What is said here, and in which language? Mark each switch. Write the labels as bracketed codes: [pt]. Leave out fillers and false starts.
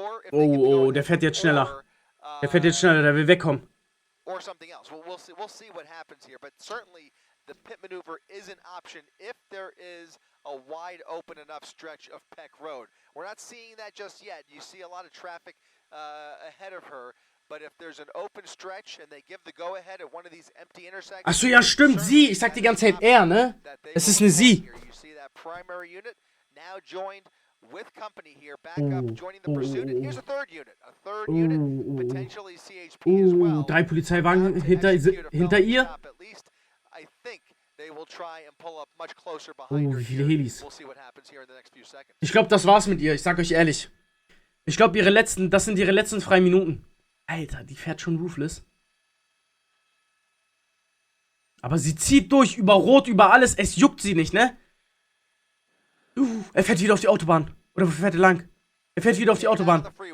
[de] Oh, der fährt jetzt schneller. Der fährt jetzt schneller, der will wegkommen. [en] Or something else. We'll see what happens here, but certainly the pit maneuver is an option if there is a wide open enough stretch of Peck Road. We're not seeing that just yet. You see a lot of traffic ahead of her, but if there's an open stretch and they give the go ahead at one of these empty intersections. [de] Achso, ja, stimmt, sie. Ich sag die ganze Zeit er, ne? Es ist eine sie. [en] You see that primary unit now joined with company here, back up, joining the pursuit, and here's a third unit, potentially CHP as well. [de] 3 Polizeiwagen hinter ihr. [en] At least I think they will try and pull up much closer behind her. [de] Wie viele Helis. [en] We'll see what happens here in the next few seconds. [de] Ich glaube, das war's mit ihr, ich sag euch ehrlich. Ich glaube, das sind ihre letzten freien Minuten. Alter, die fährt schon ruthless. Aber sie zieht durch, über Rot, über alles, es juckt sie nicht, ne? Er fährt wieder auf die Autobahn. Oder wo fährt er lang? Er fährt wieder auf die Autobahn.